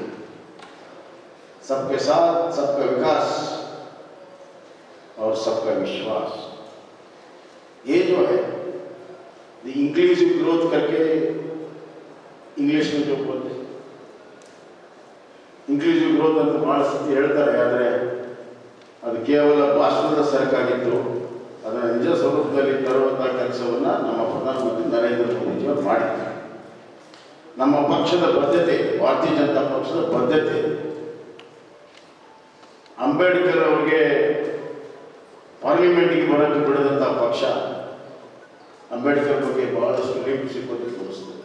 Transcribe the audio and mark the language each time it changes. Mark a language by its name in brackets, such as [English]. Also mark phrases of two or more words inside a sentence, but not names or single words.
[Hindi] सबके साथ सबका विकास और सबका विश्वास, ये जो है [English] inclusive growth [Hindi] करके इंग्लिश में जो बोलते हैं, [English] inclusive growth [Kannada] ಅಂತ ಬಹಳ ಸತಿ ಹೇಳ್ತಾರೆ, ಆದರೆ ಅದು ಕೇವಲ ಭಾಷಣದ ಸರಕಾಗಿತ್ತು. ಅದನ್ನು ನಿಜ ಸ್ವರೂಪದಲ್ಲಿ ತರುವಂಥ ಕೆಲಸವನ್ನು ನಮ್ಮ ಪ್ರಧಾನಮಂತ್ರಿ ನರೇಂದ್ರ ಮೋದಿಜಿಯವರು ಮಾಡಿದ್ದಾರೆ. ನಮ್ಮ ಪಕ್ಷದ ಬದ್ಧತೆ, ಭಾರತೀಯ ಜನತಾ ಪಕ್ಷದ ಬದ್ಧತೆ, ಅಂಬೇಡ್ಕರ್ ಅವರಿಗೆ ಪಾರ್ಲಿಮೆಂಟ್ಗೆ ಬರೋಕ್ಕೆ ಬಿಡದಂಥ ಪಕ್ಷ ಅಂಬೇಡ್ಕರ್ ಬಗ್ಗೆ ಬಹಳಷ್ಟು ಪ್ರೀತಿ ಸಿಗೋದು ತೋರಿಸ್ತದೆ.